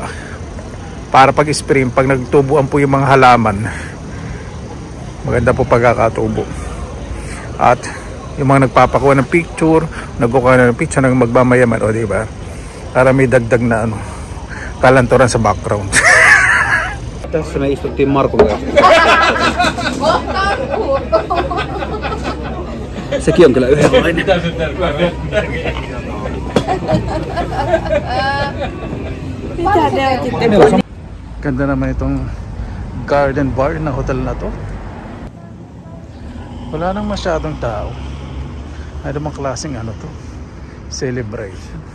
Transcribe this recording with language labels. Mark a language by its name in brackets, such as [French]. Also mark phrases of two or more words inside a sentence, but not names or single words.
[Filipino] Para pag spring, pag nagtubuan po yung mga halaman, maganda po pagkakatubo. At yung mga nagpapakuha ng picture, nagkukuha ng picture ng magmamayaman, o diba? Para may dagdag na kalanturan sa background. [Finnish] Tässä me istuttiin Markun kanssa. Sekin on kyllä yhdenlainen. [Filipino] Ganda naman itong [English] garden bar [Filipino] na hotel na to. Wala nang masyadong tao. Ano bang klaseng to? Celebration.